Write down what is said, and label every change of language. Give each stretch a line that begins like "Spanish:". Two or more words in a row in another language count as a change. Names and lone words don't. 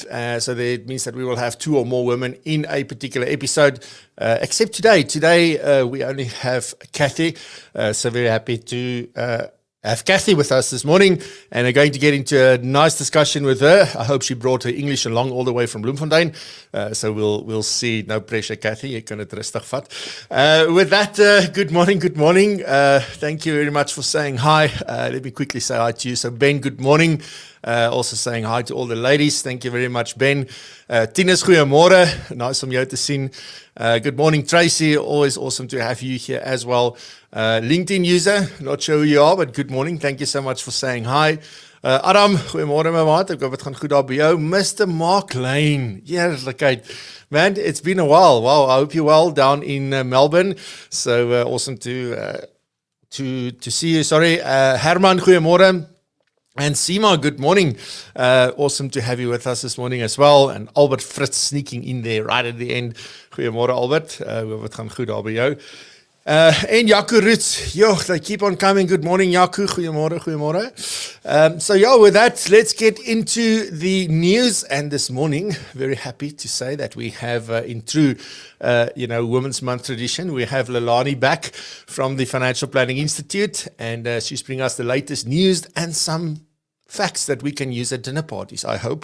English: So that means that we will have 2 or more women in a particular episode, except today. Today, we only have Cathy. So very happy to have Cathy with us this morning, and we're going to get into a nice discussion with her. I hope she brought her English along all the way from Bloemfontein. So we'll see. No pressure, Cathy. You
Afrikaans: kan het rustig vat.
English: With that, good morning. Thank you very much for saying hi. Let me quickly say hi to you. So Ben, good morning. Also saying hi to all the ladies. Thank you very much,
Afrikaans: Ben. Tinus, goeiemôre. Nice om jou te sien.
English: Good morning, Tracy. Always awesome to have you here as well. LinkedIn user, not sure who you are, but good morning. Thank you so much for saying hi.
Afrikaans: Adam, goeiemôre my maat. Ek hoop dit gaan goed daar by jou. Mr. Mark Lane. Heerlikheid. Man,
English: it's been a while. Wow, I hope you're well down in Melbourne. So awesome to see you. Sorry. Herman, goeiemôre. And Seema, good morning. Awesome to have you with us this morning as well. And Albert Fritz sneaking in there right at the end.
Afrikaans: Goeiemôre Albert. Hoop het gaan goed daar by jou.
English: En Jaco Roots, they keep on coming. Good morning, Jaco.
Afrikaans: Goeiemôre.
English: So with that, let's get into the news. And this morning, very happy to say that we have, in true, Women's Month tradition, we have Lelani back from the Financial Planning Institute, and she's bringing us the latest news and some facts that we can use at dinner parties, I hope.